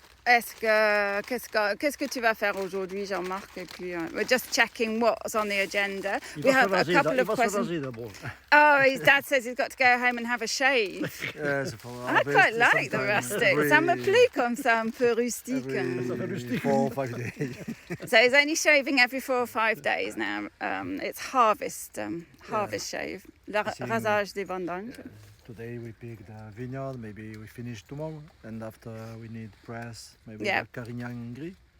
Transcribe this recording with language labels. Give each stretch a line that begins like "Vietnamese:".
French: Qu'est-ce que tu vas faire aujourd'hui, Jean-Marc?
English: Et puis, we're just checking what's on the agenda. We have a couple of questions. Oh, his dad says he's got to go home and have a shave. I quite like the rustic.
French: Ça me plaît comme ça, un peu rustique.
English: Every 4 or 5 days. So he's only shaving every 4 or 5 days now. It's harvest shave, rasage des vendanges. Today we pick the vineyard, maybe we finish tomorrow, and after we need press, maybe Yeah. the Carignan Gris.